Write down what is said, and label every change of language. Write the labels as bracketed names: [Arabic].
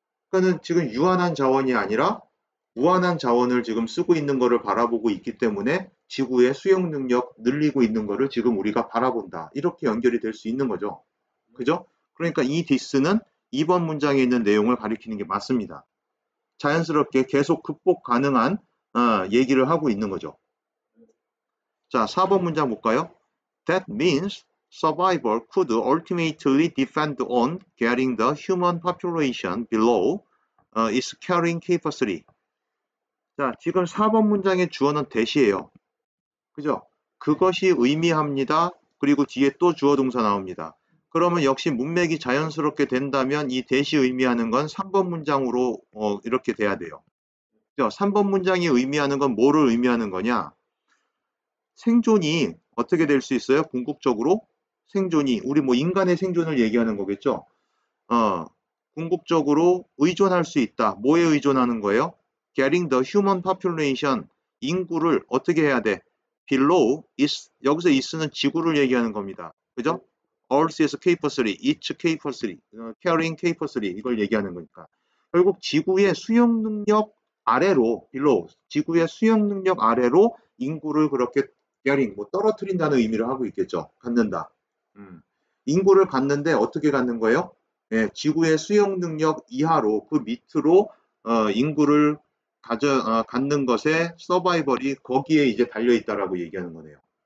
[Korean] 그러니까는 지금 유한한 자원이 아니라 무한한 자원을 지금 쓰고 있는 것을 바라보고 있기 때문에 지구의 수용 능력 늘리고 있는 것을 지금 우리가 바라본다. 이렇게 연결이 될 수 있는 거죠. 그죠? 그러니까 이 this는 2번 문장에 있는 내용을 가리키는 게 맞습니다. 자연스럽게 계속 극복 가능한 얘기를 하고 있는 거죠. 자, 4번 문장 볼까요? [English] That means survival could ultimately depend on getting the human population below its carrying capacity. [Korean] 자, 지금 4번 문장의 주어는 that이에요. 그죠? 그것이 의미합니다. 그리고 뒤에 또 주어 동사 나옵니다. 그러면 역시 문맥이 자연스럽게 된다면 이 that이 의미하는 건 3번 문장으로 이렇게 돼야 돼요. 그죠? 3번 문장이 의미하는 건 뭐를 의미하는 거냐? 생존이 어떻게 될 수 있어요? 궁극적으로 생존이 우리 뭐 인간의 생존을 얘기하는 거겠죠. 궁극적으로 의존할 수 있다. 뭐에 의존하는 거예요? [English] Getting the human population, [Korean] 인구를 어떻게 해야 돼? Below, is, 여기서 is는 지구를 얘기하는 겁니다. 그죠? Earth에서 K+3, each K+3, carrying K+3 이걸 얘기하는 거니까. 결국 지구의 수용 능력 아래로, below, 지구의 수용 능력 아래로 인구를 그렇게 getting, 뭐 떨어뜨린다는 의미를 하고 있겠죠. 갖는다. 인구를 갖는데 어떻게 갖는 거예요? 예, 지구의 수용 능력 이하로 그 밑으로 인구를 갖는 것에 서바이벌이 거기에 이제 달려 있다라고 얘기하는 거네요.